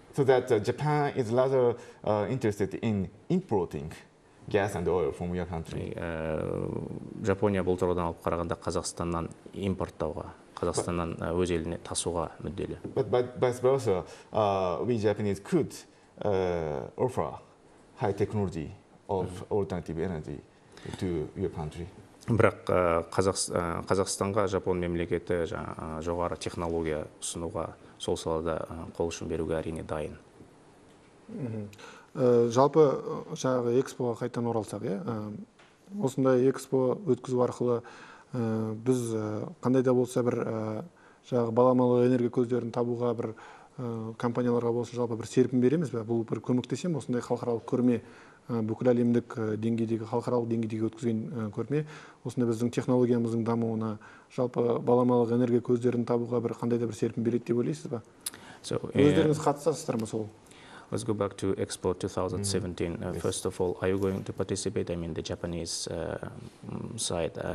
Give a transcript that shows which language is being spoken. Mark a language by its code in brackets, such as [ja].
[en] So that Japan is rather interested in importing gas and oil from your country. [kk] Жапония бұл тұрғыдан алып қарағанда Қазақстаннан импорттауға, Қазақстаннан өз еліне тасуға мүдделі. [en] But vice versa, we Japanese could offer high technology of alternative energy to your country. [kk] Бірақ Қазақстанға Жапон мемлекеті жоғары технология ұсынуға, сол салада қол ұшын беруге әрине дайын. Жалпы жаңағы экспоға қайтадан оралсақ, осындай экспо өткізу арқылы біз қандай да болса бір жаңағы баламалы энергия көздерін табуға бір компанияларға болсын жалпы бір серпін береміз бе? Бұл бір көмектесем, осындай халықаралық көрме, бүкіл әлемдік деңгейдегі халықаралық деңгейдегі өткізген көрме, осындай біздің технологиямыздың дамуына, жалпы баламалы энергия көздерін табуға бір қандай да бір серпін береді деп ойлайсыз ба? [en] So, [kk] Өздеріңіз қатысасыздар ма сол? [en] let's go back to Expo 2017. First of all, are you going to participate? I mean, the Japanese side.